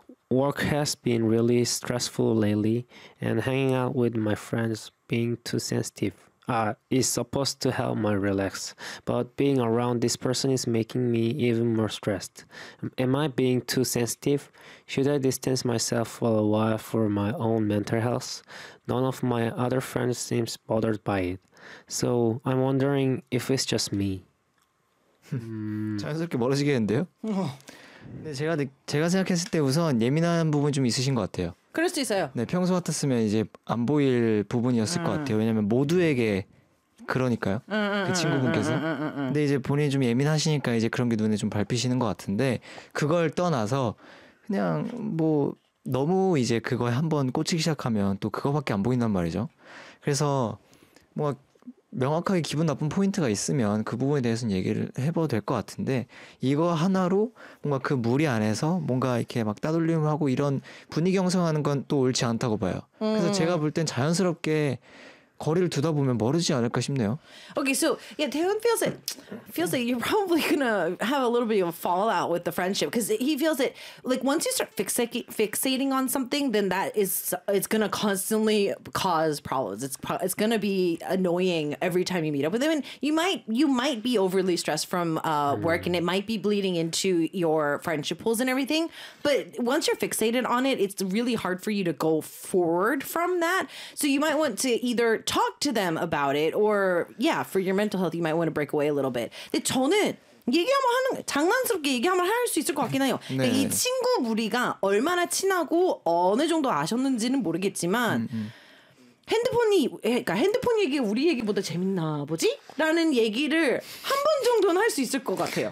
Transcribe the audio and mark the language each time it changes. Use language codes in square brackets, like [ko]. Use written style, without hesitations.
[en] work has been really stressful lately, and hanging out with my friends being too sensitive is supposed to help my relax, but being around this person is making me even more stressed. Am I being too sensitive? Should I distance myself for a while for my own mental health? None of my other friends seems bothered by it, so I'm wondering if it's just me. [ko] 자연스럽게 멀어지겠는데요? 근데 제가 생각했을 때 우선 예민한 부분 좀 있으신 것 같아요. 그럴 수 있어요. 네, 평소 같았으면 이제 안 보일 부분이었을 것 같아요. 왜냐면 모두에게 그러니까요. 그 친구분께서. 근데 이제 본인이 좀 예민하시니까 이제 그런 게 눈에 좀 밟히시는 것 같은데 그걸 떠나서 그냥 뭐 너무 이제 그거에 한번 꽂히기 시작하면 또 그거밖에 안 보인단 말이죠. 그래서 뭐 명확하게 기분 나쁜 포인트가 있으면 그 부분에 대해서는 얘기를 해봐도 될 것 같은데 이거 하나로 뭔가 그 무리 안에서 뭔가 이렇게 막 따돌림을 하고 이런 분위기 형성하는 건 또 옳지 않다고 봐요. 그래서 제가 볼 땐 자연스럽게 거리를 두다 보면 멀어지지 않을까 싶네요. [en] Okay, so yeah, Taehyun feels like you're probably gonna have a little bit of a fallout with the friendship because he feels that like once you start fixating on something, then that is it's gonna constantly cause problems. It's gonna be annoying every time you meet up with him, and you might be overly stressed from work, and it might be bleeding into your friendship pools and everything. But once you're fixated on it, it's really hard for you to go forward from that. So you might want to either talk to them about it, or yeah, for your mental health, you might want to break away a little bit. [ko] 근데 저는 얘기하면 하는 장난스럽게 얘기하면 할 수 있을 것 같긴 해요. 네. 이 친구 무리가 얼마나 친하고 어느 정도 아셨는지는 모르겠지만 핸드폰이 그러니까 핸드폰 얘기 우리 얘기보다 재밌나 보지?라는 얘기를 한 번 정도는 할 수 있을 것 같아요.